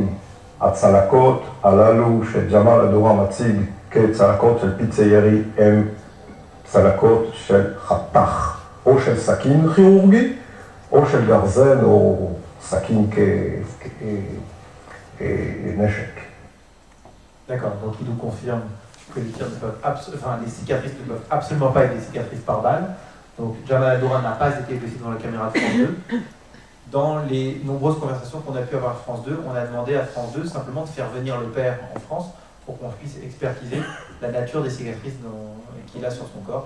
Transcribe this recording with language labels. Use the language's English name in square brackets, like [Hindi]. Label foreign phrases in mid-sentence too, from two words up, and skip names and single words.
[Hebrew] הצלקות הללו שג'מאל אל-דורה מציג כצלקות של פיצי ירי הם צלקות של חתך, או של סכין כירורגי, או של גרזן, או סכין כנשק. [French] D'accord, donc il nous confirme que les cicatrices ne peuvent absolument pas être des cicatrices par balle. Donc Jamal al-Doura n'a pas été blessé dans la caméra de France 2. Dans les nombreuses conversations qu'on a pu avoir à France 2, on a demandé à France 2 simplement de faire venir le père en France pour qu'on puisse expertiser la nature des cicatrices qu'il a sur son corps.